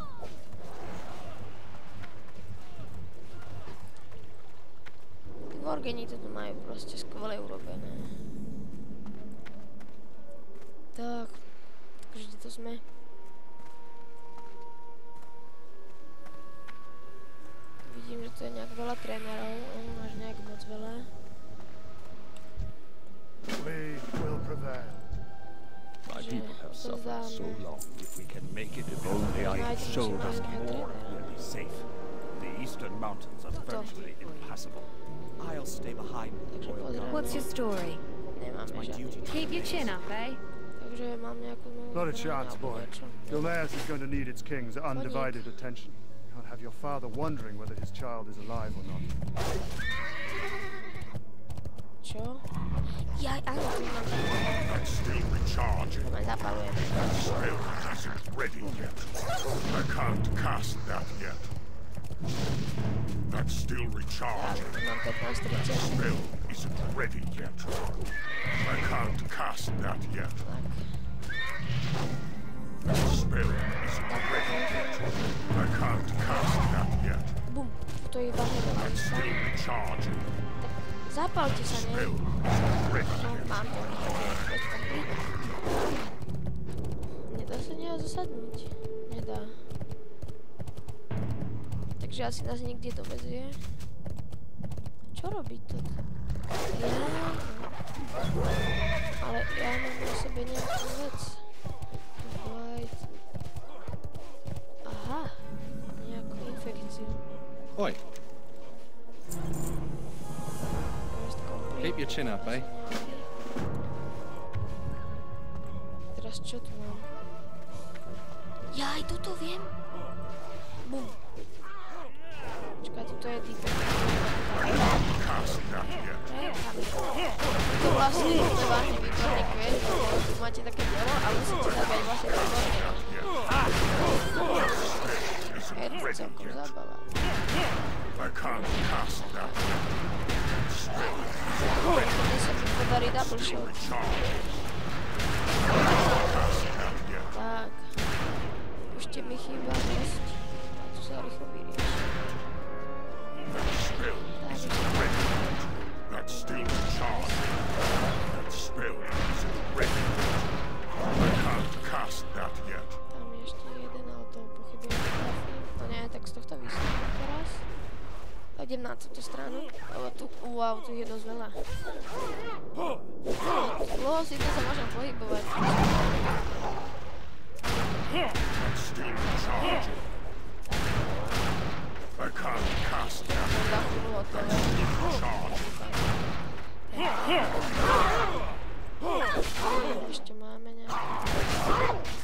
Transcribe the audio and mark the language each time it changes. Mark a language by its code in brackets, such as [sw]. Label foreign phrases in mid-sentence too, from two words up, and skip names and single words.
[sk] Vorgeni to tu majú proste skvele urobené. Tak, takže kde to sme? Vidím, že to je nejak veľa trénerov, až nejak moc veľa. [en] We will prevail. My people have suffered so long. If we can make it, if only I had showed us more, we'll be safe. The eastern mountains are virtually impassable. I'll stay behind. What's your story? [sk] Nemáme žiadny. [en] Keep your chin up, eh? [sk] Takže mám nejakú novú... [en] Not a chance, boy. Gilneas is going to need its king's undivided attention. Can't have your father wondering whether his child is alive or not. [sk] Čo? Jaj, áno, tu mám. [en] That's still recharging. [sk] To ma zapalujem. [en] Spell isn't ready yet. I can't cast that yet. That's still [sk] Tak, [en] recharging. [sk] tu mám 15:30. [en] Spell isn't ready yet. I can't cast that yet. [sk] Tak. [en] Spell isn't ready yet. I can't cast that yet. [sk] Bum, to je iba hneď. [en] That's still recharging. [sk] Zapálte sa, ne? [en] Spell isn't ready [sk] No, [en] yet. [sk] mám to. Nedá sa nejak zasadnúť. Nedá. Takže asi nás niekde dovezie. Čo robí to? Ale ja mám na sebe nejakú vec. White. Aha. Nejakú infekciu. [en] Oi, Quest complete. keep your chin up, eh? [sk] Teraz čo tu mám? Jaj, toto viem. Bum. Počkaj, toto je typ. [en] Cast that yet. [sk] To vlastne je vážne výborný quest, lebo tu máte také dielo a musíte zabiť vlastne výborného. Je to celkom zábava. [en] I can't cast that yet. [sk] Vtedy sa mi podarí [en] double shot. [sk] Tak. Ešte mi chýba dosť. A tu sa rýchlo vyrieši. [en] That's still recharging. That spell isn't ready. I can't cast that yet. [sk] Tam je ešte jeden, ale toho pochybujem, že trafím. No nie, tak z tohto výsledku teraz. idem na túto stranu, lebo tu, wow, tu je dosť veľa. Dlho si to sa môžem pohybovať. Ešte máme nejaké.